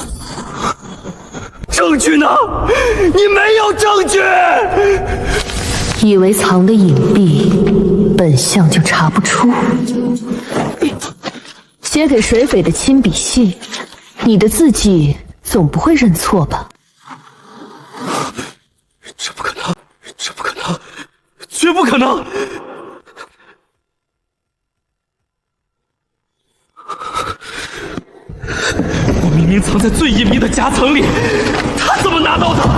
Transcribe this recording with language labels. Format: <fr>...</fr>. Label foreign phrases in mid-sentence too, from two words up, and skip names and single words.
<zh>證據呢？你沒有證據！以為藏得隱蔽，本相就查不出。寫給水匪的親筆信，你的字跡總不會認錯吧？可能！我明明藏在最隐秘的夹层里，他怎么拿到的？</zh>